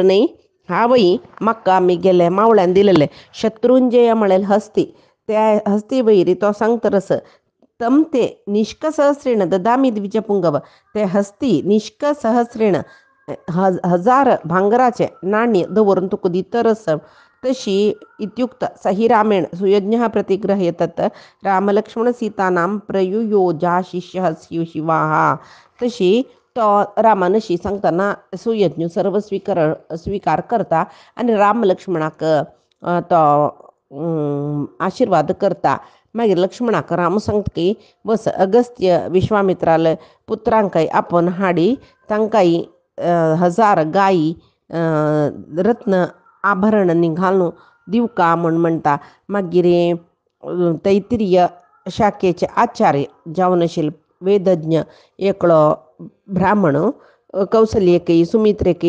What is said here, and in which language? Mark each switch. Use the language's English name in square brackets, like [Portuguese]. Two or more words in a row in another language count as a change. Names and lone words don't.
[Konkani] न्ही हावय म्हाका आमी गेले मावळ्यान दिलेले शत्रुंजय म्हळ्यार हस्ती त्या हस्ती वयरी तो सांगता [Sanskrit] तम ते निष्कसहस्रेण ददामी द्विजपुंगव [Konkani] ते हस्ती निष्कसहस्रेण हजार भांगराचे नाण्य दवरून तुका दितरस तशी [Sanskrit] इत्युक्त सही रामेण सुयज्ञः प्रतिग्रह्य तत् रामलक्ष्मण सीतानां प्रयुयोजा शिष्यः शिवाः [Konkani] तशी तो रामान अशी सांगतना सुयज्ञ सर्व स्वीकार करता आनी राम लक्ष्मणाक तो आशिर्वाद करता मागीर लक्ष्मणाक राम सांगता की बस अगस्त्य विश्वामित्राल पुत्रांकय आपण हाडी तांकांय हजार गायी रत्न आभरण घालून दिवका म्हूण म्हणटा मागीर तैत्तिरीय शाखेचे आचार्य जावन आशिल्ले वेदज्ञ एकलो ब्राह्मण कौसल्येकय सुमित्रेकय